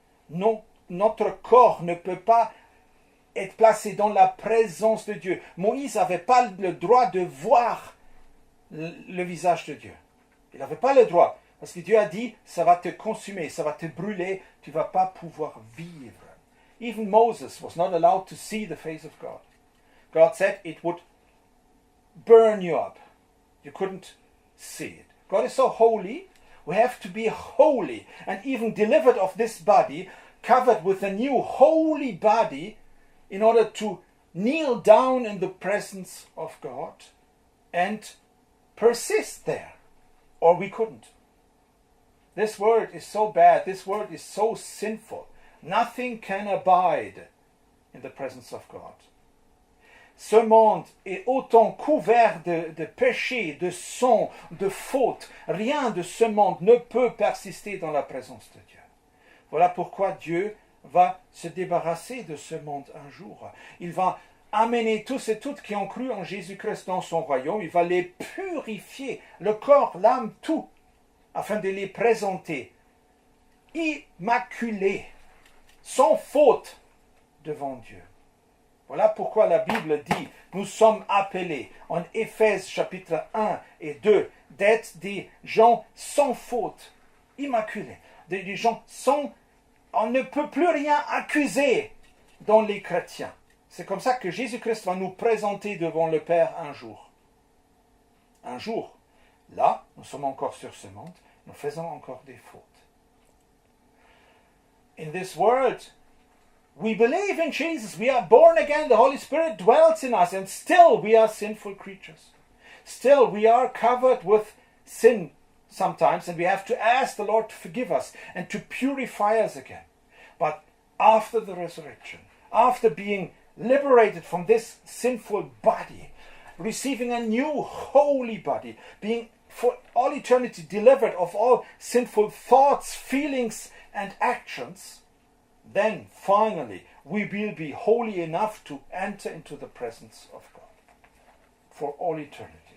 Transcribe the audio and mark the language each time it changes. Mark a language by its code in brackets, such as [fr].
[fr] Non, notre corps ne peut pas être placé dans la présence de Dieu. Moïse n'avait pas le droit de voir le visage de Dieu. Il n'avait pas le droit. Parce que Dieu a dit, ça va te consumer, ça va te brûler, tu ne vas pas pouvoir vivre. [en] Even Moses was not allowed to see the face of God. God said it would burn you up. You couldn't see it. God is so holy, we have to be holy and even delivered of this body, covered with a new holy body, in order to kneel down in the presence of God and persist there. Or we couldn't. This world is so bad, this world is so sinful. Nothing can abide in the presence of God. [fr] Ce monde est autant couvert de péchés, de sang, de fautes. Rien de ce monde ne peut persister dans la présence de Dieu. Voilà pourquoi Dieu va se débarrasser de ce monde un jour. Il va amener tous et toutes qui ont cru en Jésus-Christ dans son royaume. Il va les purifier, le corps, l'âme, tout, afin de les présenter immaculés, sans faute devant Dieu. Voilà pourquoi la Bible dit, nous sommes appelés en Éphèse chapitre 1 et 2 d'être des gens sans faute, immaculés, des gens sans... On ne peut plus rien accuser dans les chrétiens. C'est comme ça que Jésus-Christ va nous présenter devant le Père un jour. Un jour, là, nous sommes encore sur ce monde, nous faisons encore des fautes. [en] In this world, we believe in Jesus, we are born again, the Holy Spirit dwells in us, and still we are sinful creatures. Still we are covered with sin sometimes, and we have to ask the Lord to forgive us and to purify us again. But after the resurrection, after being liberated from this sinful body, receiving a new holy body, being for all eternity delivered of all sinful thoughts, feelings, and actions, then finally we will be holy enough to enter into the presence of God for all eternity.